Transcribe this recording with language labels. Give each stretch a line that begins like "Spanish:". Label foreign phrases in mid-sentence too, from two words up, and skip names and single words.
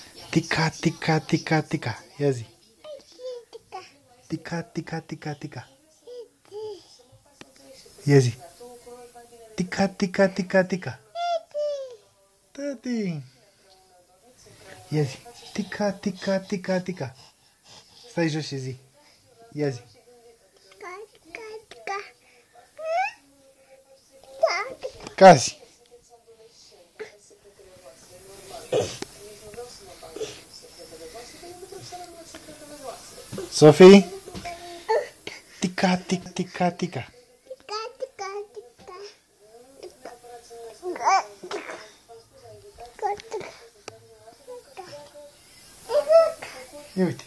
Romanian: Tika, tika, tika, tika. Ia zi. Tika, tika, tika, tika. Ia zi. Tika, tika, tika, tika. Tati. Ia zi. Tica, tica, tica, tica. Stai jos și zi. Ia zi. Cazi. Sophie. Tica, tica, tica, tica. Ia uite.